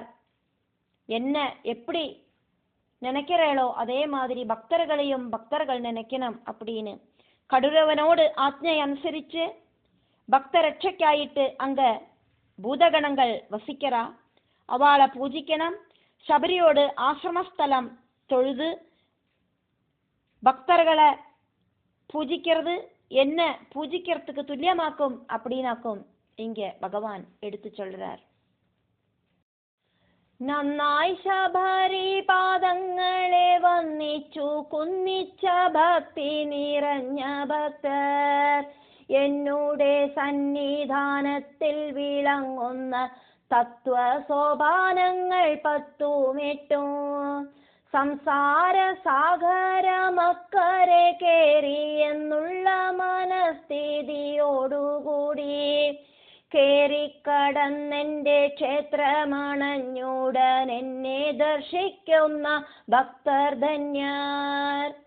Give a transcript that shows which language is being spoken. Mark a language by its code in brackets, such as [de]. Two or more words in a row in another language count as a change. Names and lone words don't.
[ta] என்ன எப்படி நினைக்கிறேளோ அதே மாதிரி பக்தர்களையும் பக்தர்கள் நினைக்கணும் அப்படின்னு கடுரவனோடு ஆജ്ഞை அனுசரிச்சு பக்த ரட்சைக்காயிட்டு அங்க பூதகணங்கள் வசிக்கிறா. அவளை பூஜிக்கணும். சபரியோடு ஆசிரமஸ்தலம் தொழுது பக்தர்களை பூஜிக்கிறது என்ன பூஜிக்கிறதுக்கு துல்லியமாக்கும் அப்படின்னாக்கும் இங்க பகவான் எடுத்து சொல்றார். [ml] നന്നായി ശബരി പാദങ്ങളെ വന്നിച്ചു കുന്നിച്ച ഭക്തി നിറഞ്ഞ ഭക്തർ എന്നുടെ സന്നിധാനത്തിൽ വിളങ്ങുന്ന തത്വ സോപാനങ്ങൾ 10 സംസാര സാഗരമക്കരെ കേറി എന്നുള്ള മനസ്ഥിതിയോടുകൂടി കേറിക്കടന്നെന്റെ ക്ഷേത്രമണഞ്ഞുടൻ എന്നെ ദർശിക്കുന്ന ഭക്തർ ധന്യർ.